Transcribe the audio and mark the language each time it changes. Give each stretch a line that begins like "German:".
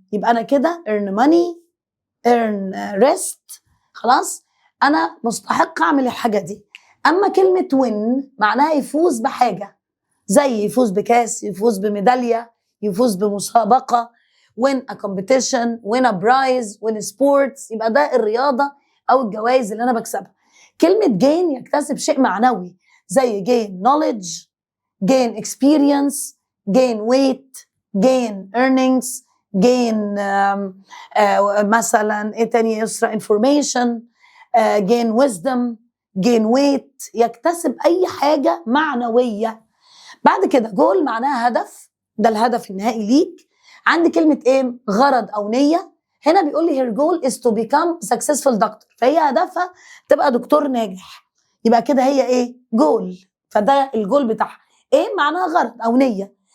Arabic: يبقى انا كده
English: earn money، earn rest.
Arabic: خلاص، انا مستحق اعمل الحاجه دي. اما كلمه win معناها يفوز بحاجه، زي يفوز بكاس، يفوز بميداليه، يفوز بمسابقه، win a competition، win a prize، win sports. يبقى ده الرياضه او الجوائز اللي انا بكسبها. كلمه gain يكتسب شيء معنوي، زي gain knowledge، gain experience، gain weight، gain earnings، gain مثلا ايه تاني يا يسرا، information، gain wisdom، gain weight. يكتسب اي حاجه معنويه. بعد كده جول معناها هدف، ده الهدف النهائي ليك. عندي كلمه ايه، غرض او نيه. هنا بيقول لي
English: her goal is to become successful doctor،
Arabic: فهي هدفها تبقى دكتور ناجح. يبقى كده هي ايه، جول. فده الجول بتاعها ايه، معناها غرض او نيه.